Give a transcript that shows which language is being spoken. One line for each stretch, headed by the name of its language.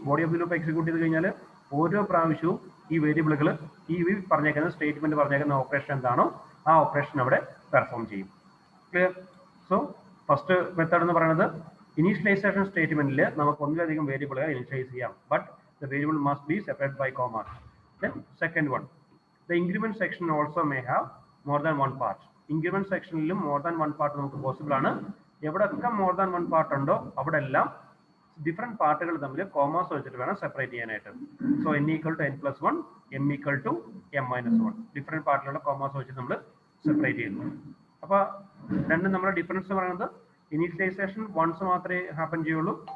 Malayalam: Body of the loop execute ചെയ്ത് കഴിഞ്ഞാൽ ഓരോ പ്രാവശ്യവും ഈ വേരിയബിളുകൾ ഈ പറഞ്ഞേക്കുന്ന സ്റ്റേറ്റ്മെന്റ് പറഞ്ഞേക്കുന്ന ഓപ്പറേഷൻ എന്താണോ ആ ഓപ്പറേഷൻ അവിടെ പെർഫോം ചെയ്യും. ക്ലിയർ? സോ ഫസ്റ്റ് മെത്തേഡ് എന്ന് പറയുന്നത് ഇനീഷ്യലൈസേഷൻ സ്റ്റേറ്റ്മെന്റിൽ നമുക്ക് ഒന്നിലധികം വേരിയബിളുകൾ ഇനിഷ്യലൈസ് ചെയ്യാം, but
English: the variable must be separated by commas. Then second one, the increment section also may have more than one part.
Malayalam: Increment sectionിലും more than one part നമുക്ക് possible ആണ്. എവിടെയൊക്കെ more than one part ഉണ്ടോ അവിടെ എല്ലാം different പാർട്ടുകൾ തമ്മിൽ commas വെച്ചിട്ട് വേണം separate ചെയ്യാനായിട്ട്. So n = n+1, m = m-1 different പാർട്ടിലുള്ള commas വെച്ച് നമ്മൾ സെപ്പറേറ്റ് ചെയ്യുന്നു. അപ്പൊ രണ്ടും നമ്മുടെ ഡിഫറൻസ് പറയുന്നത് ഇനീഷ്യലൈസേഷൻ വൺസ് മാത്രമേ ഹാപ്പൻ ചെയ്യുള്ളൂ.